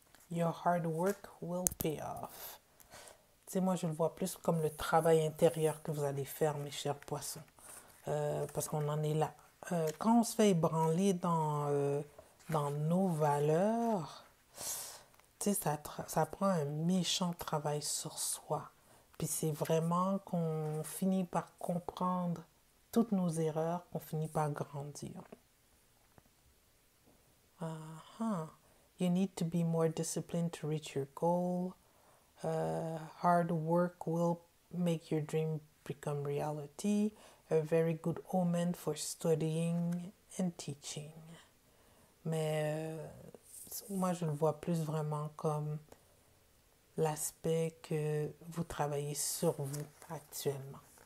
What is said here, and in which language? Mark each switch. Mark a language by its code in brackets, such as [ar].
[en] Your hard work will pay off. [fr] Tu sais, moi, je le vois plus comme le travail intérieur que vous allez faire, mes chers poissons. Parce qu'on en est là. Quand on se fait ébranler dans nos valeurs, tu sais, ça prend un méchant travail sur soi. Puis c'est vraiment qu'on finit par comprendre toutes nos erreurs, qu'on finit par grandir. Uh-huh. [en] You need to be more disciplined to reach your goal. Hard work will make your dream become reality. A very good omen for studying and teaching. [fr] Mais moi, je le vois plus vraiment comme l'aspect que vous travaillez sur vous actuellement.